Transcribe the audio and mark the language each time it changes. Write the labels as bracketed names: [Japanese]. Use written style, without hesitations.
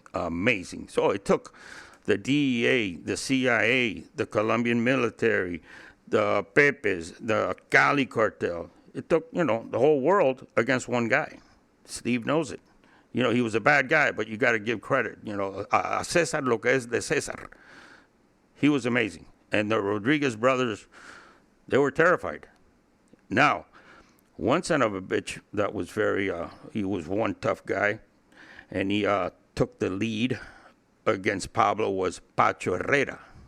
[English] So it took the DEA, the CIA, the Colombian military, the Pepes, the Cali cartel. It took the whole world against one guy. Steve knows it. He was a bad guy, but you got to give credit. [Spanish] A Cesar lo que es de Cesar. [English] He was amazing. And the Rodriguez brothers, they were terrified. Now, one son of a bitch that was he was one tough guy, and he took the lead against Pablo was Pacho Herrera.